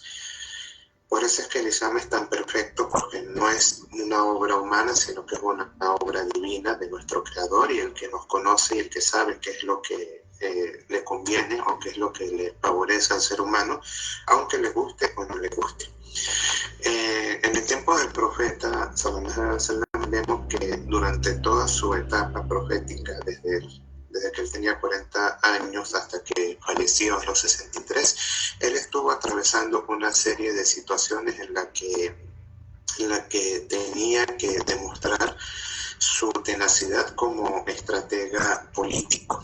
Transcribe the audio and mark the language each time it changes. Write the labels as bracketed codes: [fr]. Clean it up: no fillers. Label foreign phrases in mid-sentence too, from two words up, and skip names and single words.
[es] Por eso es que el Islam es tan perfecto, porque no es una obra humana, sino que es una obra divina de nuestro Creador, y el que nos conoce y el que sabe qué es lo que le conviene o qué es lo que le favorece al ser humano, aunque le guste o no le guste. En el tiempo del profeta [ar] صلى الله عليه وسلم [es] vemos que durante toda su etapa profética, desde que él tenía 40 años hasta que falleció a los 63, él estuvo atravesando una serie de situaciones en la que tenía que demostrar su tenacidad como estratega político.